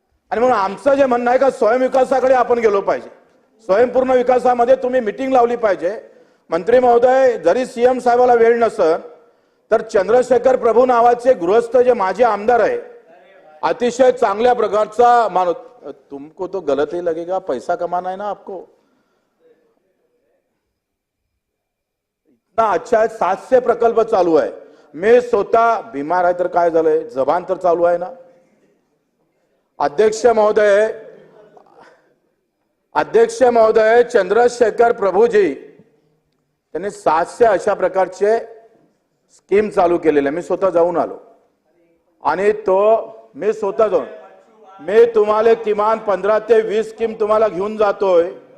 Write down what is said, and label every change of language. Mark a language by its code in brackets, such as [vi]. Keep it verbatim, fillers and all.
[mr] आणि म्हणून आमचं जे म्हणणं आहे का स्वयंविकासाकडे आपण गेलो पाहिजे. स्वयंपूर्ण विकासामध्ये तुम्ही मिटिंग लावली पाहिजे. मंत्री महोदय, जरी सीएम साहेबाला वेळ नसत तर चंद्रशेखर प्रभू नावाचे गृहस्थ जे माझे आमदार आहे, अतिशय चांगल्या प्रकारचा माणूस. [hi] तुमको तो गलत ही लगेगा, पैसा कमाना है ना आपको. ना अच्छा, [mr] सातशे प्रकल्प चालू आहे. मी स्वतः बिमार आहे तर काय झालंय, जबान तर चालू आहे ना. अध्यक्ष महोदय, अध्यक्ष महोदय, चंद्रशेखर प्रभूजी त्यांनी सातशे अशा प्रकारचे स्कीम चालू केलेले आहे. मी स्वतः जाऊन आलो आणि तो मी स्वतः जाऊन मी तुम्हाला किमान पंधरा ते वीस स्कीम तुम्हाला घेऊन जातोय.